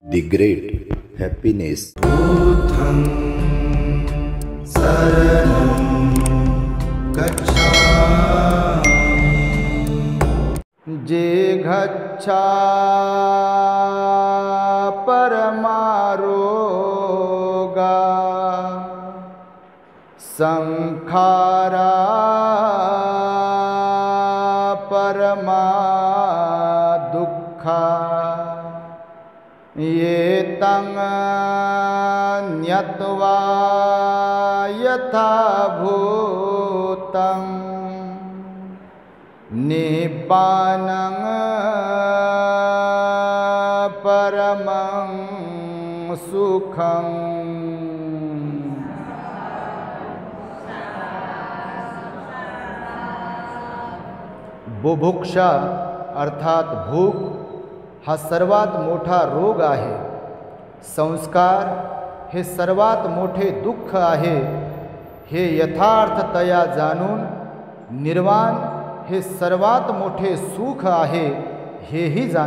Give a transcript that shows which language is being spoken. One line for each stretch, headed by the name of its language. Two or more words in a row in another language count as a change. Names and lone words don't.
English: The great happiness.
Pali: बुद्धं शरणं गच्छामि। जे गच्छा परमारोगा संखारा परमा दुःखा ये तं न्यत्वा यथा भूतं निब्बानं परमं सुखं।
Marathi: बुभुक्षा अर्थात भूक हा सर्वात मोठा रोग आहे। संस्कार हे सर्वात मोठे दुःख आहे। हे यथार्थतया जाणून निर्वाण हे सर्वात मोठे सुख आहे हेही जाण।